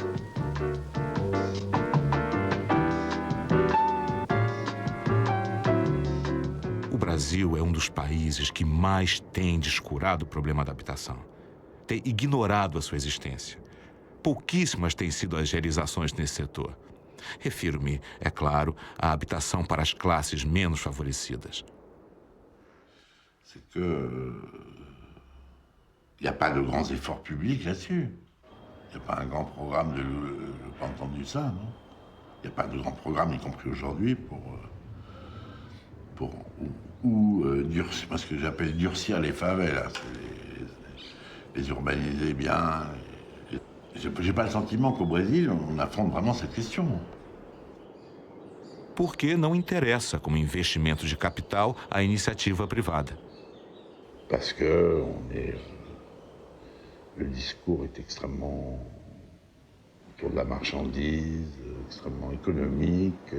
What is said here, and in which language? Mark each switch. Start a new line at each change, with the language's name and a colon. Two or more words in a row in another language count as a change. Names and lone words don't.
Portuguese: O Brasil é um dos países que mais tem descurado o problema da habitação. Tem ignorado a sua existência. Pouquíssimas têm sido as realizações nesse setor. Refiro-me, é claro, à habitação para as classes menos favorecidas.
French: C'est que il n'y a pas de grands efforts publics là-dessus. Il n'y a pas un grand programme de... Je n'ai pas entendu ça, non? Il n'y a pas de grand programme, y compris aujourd'hui, durcir, ce que j'appelle durcir les favelas, les urbaniser bien. Je n'ai pas le sentiment qu'au Brésil, on affronte vraiment cette question.
Portuguese: Porque não interessa como investimento de capital a iniciativa privada.
French: Parce que le discours est extrêmement autour de la marchandise, extrêmement économique.